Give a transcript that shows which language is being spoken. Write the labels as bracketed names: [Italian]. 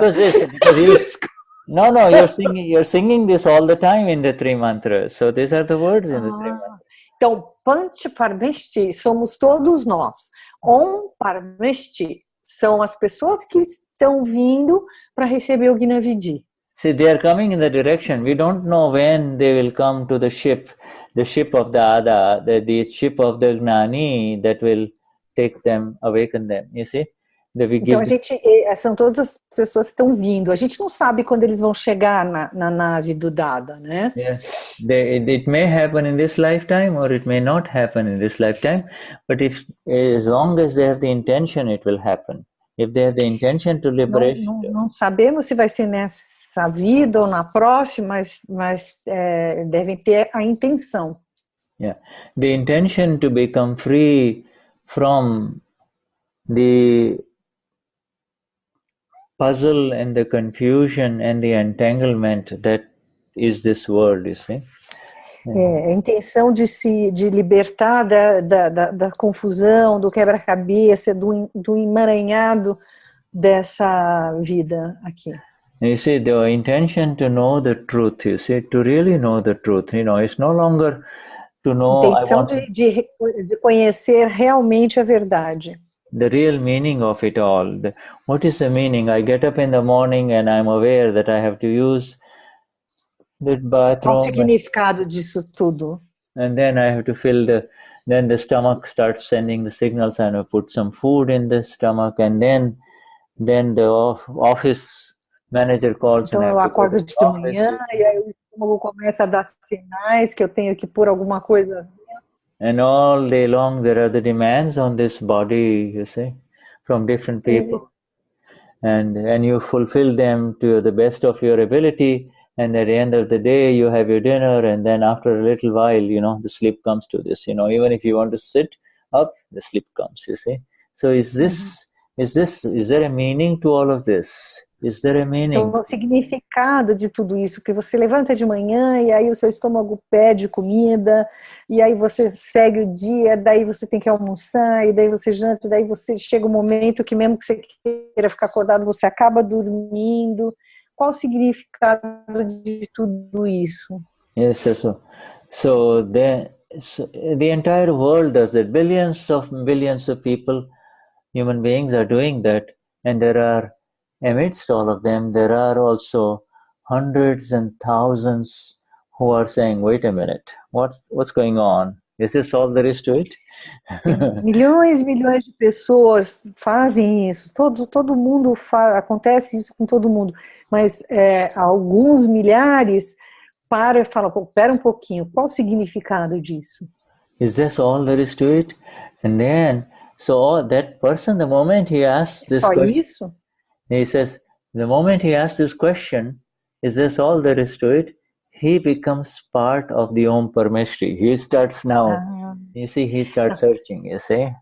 [English] Because no, you're singing this all the time in the Trimantra. So these are the words in the Trimantra. [Portuguese] Então, Panch Parameshtis somos todos nós. Om Parameshtis são as pessoas que estão vindo para receber o Gnani Vidhi. [English] See, they are coming in the direction. We don't know when they will come to the ship of the Ada, the ship of the Gnani that will take them, awaken them. You see? [Portuguese] Então, são todas as pessoas que estão vindo. A gente não sabe quando eles vão chegar na nave do Dada, né? [English] Yeah. It may happen in this lifetime or it may not happen in this lifetime. But as long as they have the intention, it will happen. If they have the intention to liberate... [Portuguese] Não sabemos se vai ser nessa vida ou na próxima, mas devem ter a intenção. [English] Yeah. The intention to become free from the puzzle and the confusion and the entanglement that is this world, you see. [Portuguese] A intenção de libertar da confusão, do quebra-cabeça, do emaranhado dessa vida aqui. [English] You see, the intention to know the truth, you see, to really know the truth, it's no longer to know... [Portuguese] Intenção de conhecer realmente a verdade. [English] The real meaning of it all. What is the meaning? I get up in the morning and I'm aware that I have to use the bathroom. [Portuguese] Qual o significado disso tudo? [English] And then I have to then the stomach starts sending the signals and I put some food in the stomach and then the office manager calls. [Portuguese] Então eu acordo de manhã e aí o estômago começa a dar sinais que eu tenho que pôr alguma coisa. [English] And all day long there are the demands on this body, you see, from different people. And you fulfill them to the best of your ability, and at the end of the day you have your dinner, and then after a little while, the sleep comes to this, even if you want to sit up, the sleep comes, you see. So is there a meaning to all of this? Is there a meaning? [Portuguese] Então, o significado de tudo isso, que você levanta de manhã e aí o seu estômago pede comida, e aí você segue o dia, daí você tem que almoçar, e daí você janta, e daí você chega um momento que mesmo que você queira ficar acordado, você acaba dormindo. Qual o significado de tudo isso? [English] Yes, so the entire world does it. Billions of people, human beings are doing that, and there are, amidst all of them, there are also hundreds and thousands who are saying, wait a minute, what's going on? Is this all there is to it? [Portuguese] Milhões e milhões de pessoas fazem isso, todo mundo acontece isso com todo mundo, mas alguns milhares param e falam, pera um pouquinho, qual o significado disso? [English] Is this all there is to it? And then, so that person, the moment he asks this question, [Portuguese] isso? [English] He says, the moment he asks this question, is this all there is to it? He becomes part of the Om Parameshtis. He starts now, you see, he starts searching, you see?